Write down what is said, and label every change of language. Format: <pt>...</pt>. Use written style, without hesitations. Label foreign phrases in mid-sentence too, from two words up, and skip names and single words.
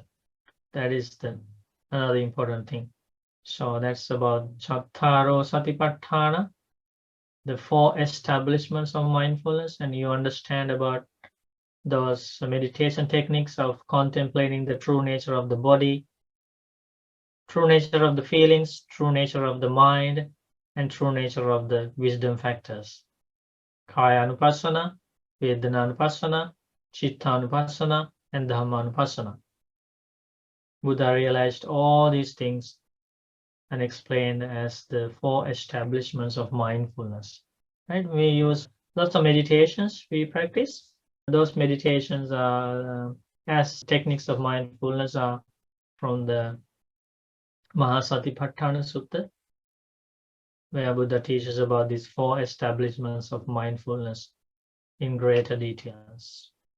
<en>That is another important thing. So that's about</en> <pi>Chattaro Satipatthana,</pi> <en>the 4 establishments of mindfulness, and you understand about those meditation techniques of contemplating the true nature of the body, true nature of the feelings, true nature of the mind, and true nature of the wisdom factors.</en> <pi>Kaya Anupassana, Vedana Anupassana, Chitta Anupassana, and Dhamma Anupassana.</pi> <en>Buddha realized all these things and explained as the 4 establishments of mindfulness. Right? We use lots of meditations we practice. Those meditations are as techniques of mindfulness are from the Mahāsatipatthana Sutta, where Buddha teaches about these 4 establishments of mindfulness in greater details.</en>